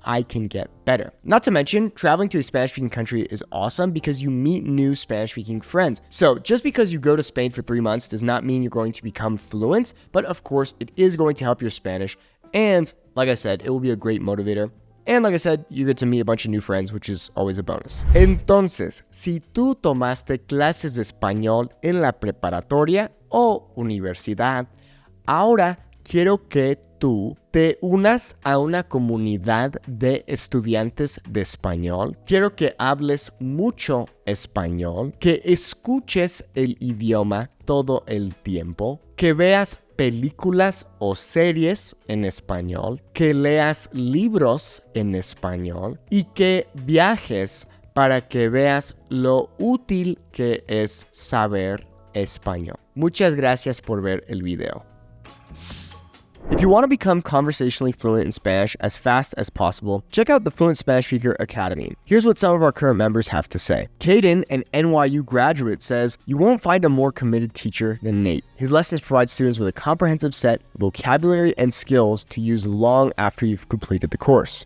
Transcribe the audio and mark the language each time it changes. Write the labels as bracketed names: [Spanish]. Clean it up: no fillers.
[English] I can get better. Not to mention, traveling to a Spanish-speaking country is awesome because you meet new Spanish-speaking friends. So just because you go to Spain for 3 months does not mean you're going to become fluent, but of course, it is going to help your Spanish. And like I said, it will be a great motivator. And like I said, you get to meet a bunch of new friends, which is always a bonus. [Spanish] Entonces, si tú tomaste clases de español en la preparatoria o universidad, ahora quiero que tú te unas a una comunidad de estudiantes de español. Quiero que hables mucho español, que escuches el idioma todo el tiempo, que veas películas o series en español, que leas libros en español y que viajes para que veas lo útil que es saber español. Muchas gracias por ver el video. [English] If you want to become conversationally fluent in Spanish as fast as possible, check out the Fluent Spanish Speaker Academy. Here's what some of our current members have to say. Caden, an NYU graduate, says, "You won't find a more committed teacher than Nate. His lessons provide students with a comprehensive set of vocabulary and skills to use long after you've completed the course.